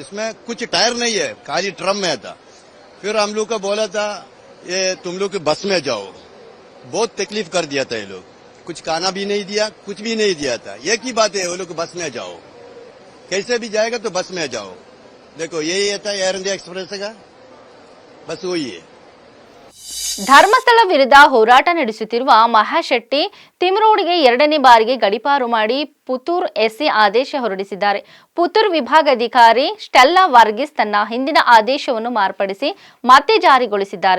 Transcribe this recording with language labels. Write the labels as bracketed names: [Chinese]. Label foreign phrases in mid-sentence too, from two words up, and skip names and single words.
[Hindi] इसमें कुछ टायर नहीं है, खाली ड्रम में था. फिर हम लोग को बोला था ये तुम लोग बस में जाओ. बहुत तकलीफ कर दिया था ये लोग, कुछ खाना भी नहीं दिया, कुछ भी नहीं दिया था. एक ही बात है वो लोग बस में जाओ, कैसे भी जाएगा तो बस में जाओ. देखो यही था एयर इंडिया एक्सप्रेस का, बस वही है. [Kannada] ಧರ್ಮಸ್ಥಳ ವಿರುದ್ಧ ಹೋರಾಟ ನಡೆಸುತ್ತಿರುವ ಮಹಾಶೆಟ್ಟಿ ತಿಮ್ರೋಡಿಗೆ 2ನೇ ಬಾರಿಗೆ ಗಡೀಪಾರು ಮಾಡಿ ಪುತ್ತೂರು SC ಆದೇಶ ಹೊರಡಿಸಿದ್ದಾರೆ. ಪುತ್ತೂರು ವಿಭಾಗಾಧಿಕಾರಿ ಸ್ಟೆಲ್ಲಾ ವರ್ಗೀಸ್ ತನ್ನ ಹಿಂದಿನ ಆದೇಶವನ್ನು ಮಾರ್ಪಡಿಸಿ ಮತ್ತೆ ಜಾರಿಗೊಳಿಸಿದ್ದಾರೆ.